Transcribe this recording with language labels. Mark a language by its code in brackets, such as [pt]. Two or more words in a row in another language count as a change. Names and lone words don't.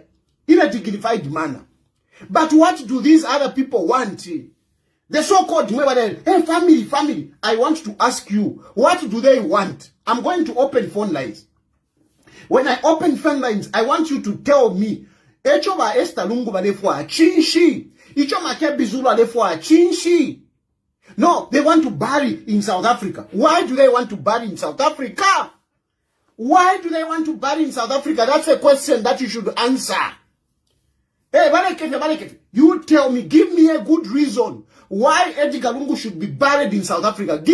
[en] In a dignified manner. But what do these other people want? The so-called, hey, family. I want to ask you, what do they want? I'm going to open phone lines. When I open phone lines, I want you to tell me, [bem] Echoba Esther Lungu balefwa chinshi. Icho Makebi Zulu alefwa chinshi. [en] No, they want to bury in South Africa. Why do they want to bury in South Africa? That's a question that you should answer. Hey, Barekefe, you tell me, give me a good reason why Edgar Lungu should be buried in South Africa.